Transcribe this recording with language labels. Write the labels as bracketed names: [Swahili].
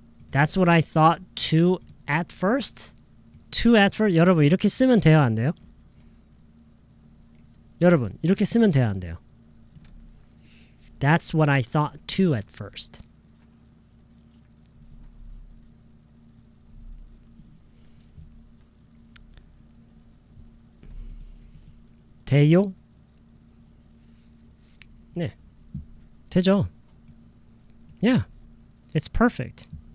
[English] That's what I thought to at first. To at first. [Korean] 여러분 이렇게 쓰면 돼요, 안 돼요? 여러분 이렇게 쓰면 돼요, 안 돼요? [English] That's what I thought to at first. [Korean] 돼요? 네. 되죠. [English] Yeah. It's perfect.